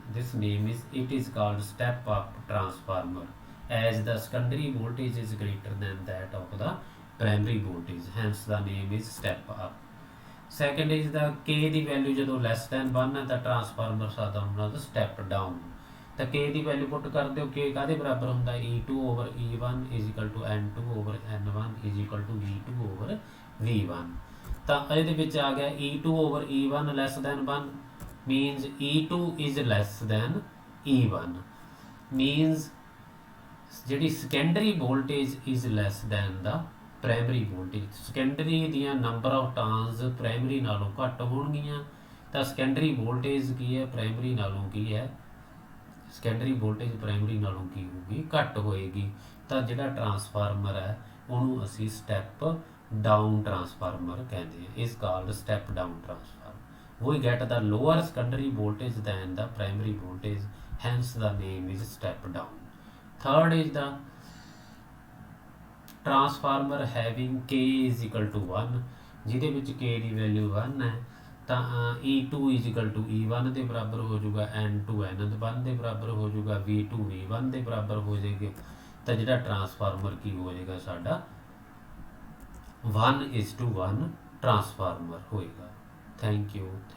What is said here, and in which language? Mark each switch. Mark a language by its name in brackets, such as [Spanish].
[English] This name is it is called step up transformer as the secondary voltage is greater than that of the primary voltage, hence the name is step up. [Punjabi] Second is ਦਾ K ਦੀ value ਜਦੋਂ less than 1 ਹੈ ਤਾਂ transformer ਸਾਡਾ ਹੁੰਦਾ ਦਾ step down. ਤਾਂ K ਦੀ value ਪੁੱਟ ਕਰ ਦਿਓ, K ਕਾਹਦੇ ਬਰਾਬਰ ਹੁੰਦਾ E2 over E1 is ਇਕਲ to N2 over N1 is ਇਕਲ to V2 over V1। ਤਾਂ ਇਹਦੇ ਵਿੱਚ ਆ ਗਿਆ [English] E2 over E1 less than 1 means E2 is less than E1 means ਜਿਹੜੀ secondary voltage is less than the primary voltage। [Punjabi] secondary ਦੀਆਂ number of turns primary ਨਾਲੋਂ ਘੱਟ ਹੋਣਗੀਆਂ ਤਾਂ secondary voltage ਕੀ ਹੈ primary ਨਾਲੋਂ ਕੀ ਹੈ secondary voltage primary ਨਾਲੋਂ ਕੀ ਹੋਊਗੀ ਘੱਟ ਹੋਏਗੀ। ਤਾਂ ਜਿਹੜਾ ਟਰਾਂਸਫਾਰਮਰ ਹੈ ਉਹਨੂੰ ਅਸੀਂ ਸਟੈਪ ਡਾਊਨ ਟਰਾਂਸਫਾਰਮਰ ਕਹਿੰਦੇ ਹਾਂ, [English] Is called step down transformer. we get the lower secondary voltage than the primary voltage, hence the name is step down. Third is the transformer having k is equal to 1, [Punjabi] ਜਿਹਦੇ ਵਿੱਚ k ਦੀ value 1 ਹੈ ਤਾਂ E2 is equal to E1 ਦੇ ਬਰਾਬਰ ਹੋ ਜਾਊਗਾ, N2 N1 ਦੇ ਬਰਾਬਰ ਹੋ ਜਾਊਗਾ, V2 V1 ਦੇ ਬਰਾਬਰ ਹੋ ਜਾਏਗੀ। ਤਾਂ ਜਿਹੜਾ ਟਰਾਂਸਫਾਰਮਰ ਕੀ ਹੋ ਜਾਏਗਾ ਸਾਡਾ 1:1 ਟਰਾਂਸਫਾਰਮਰ ਹੋਏਗਾ। [English] Thank you.